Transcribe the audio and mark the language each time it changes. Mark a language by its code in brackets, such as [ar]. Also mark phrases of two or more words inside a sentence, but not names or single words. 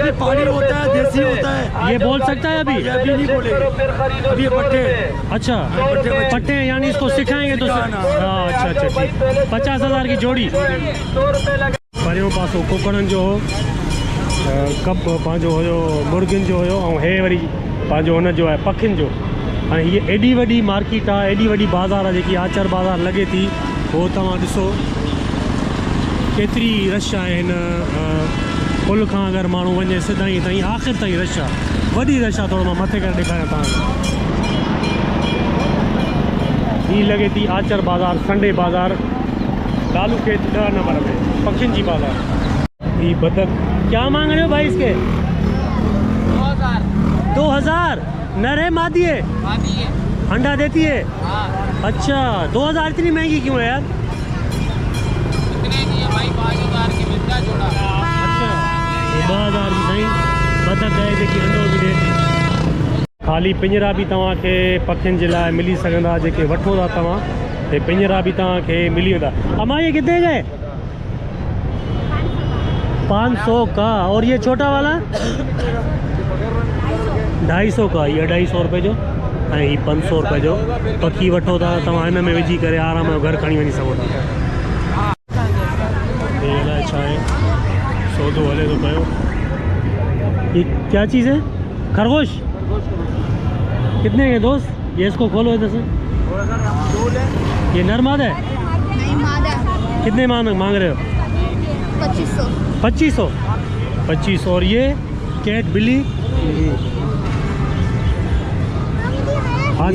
[ur] وہ بھی پہاڑی ہوتا ہے، دیسی ہوتا ہے. یہ بول سکتا ہے ابھی? یہ ابھی نہیں بولے گا، ابھی یہ پٹے ہیں. अच्छा, पट्टे پٹے ہیں، یعنی اس کو سکھائیں گے تو ہاں، اچھا اچھا ٹھیک. 50,000 کی جوڑی. [sd] परियों पासों कुकड़न जो कप पंहिंजो हुयो, मुर्गिन जो हुयो, ऐं हे वरी पंहिंजो हुन जो आहे पखियुनि जो। हाणे हीअ एॾी वॾी मार्केट आहे, एॾी वॾी बाज़ार आहे जेकी आचर बाज़ार लॻे थी, उहो तव्हां ॾिसो केतिरी रश आहे हिन पुल खां। अगरि माण्हू वञे सिधाई ताईं आख़िर ताईं रश आहे, वॾी रश आहे। थोरो मां मथे करे ॾेखारियां तव्हांखे। हीअ लॻे थी आचर बाज़ार, संडे बाज़ार, लालू खेत 10 नंबर में, पखियुनि जी बाज़ार। [ur] یہ بطخ کیا مانگ رہے ہو بھائی اس کے? 2000۔ نر ہے مادی ہے? انڈا دیتی ہے? اچھا، 2000 اتنی مہنگی کیوں ہے یار؟ اچھا، 2000 کی صحیح بطخ ہے [sd] जेकी अंडो [ur] بھی دیتی. [sd] खाली पिंजरा भी तव्हांखे पखियुनि जे लाइ मिली सघंदा, जेके वठो था तव्हां, ये पिंजरा भी तव्हांखे मिली वेंदा। [ur] اماں یہ کتنے گئے؟ 500 کا. اور یہ چھوٹا والا 250 کا. [sd] ये 250 रुपए जो ऐं ही 500 रुपए जो पखी वठो था तव्हां, हिन में विझी करे आराम सां घर खणी वञी सघो था। ये अलाए छा आहे, सौदो हले थो पियो। [ur] یہ کیا چیز ہے؟ خرگوش. کتنے کے دوست؟ یہ اس کو کھولو ادھر سے. یہ نر مادہ ہے? نہیں، مادہ. کتنے مانگ رہے ہو? 2500। 2500۔ 2500۔ اور یہ کیٹ بلی ہاں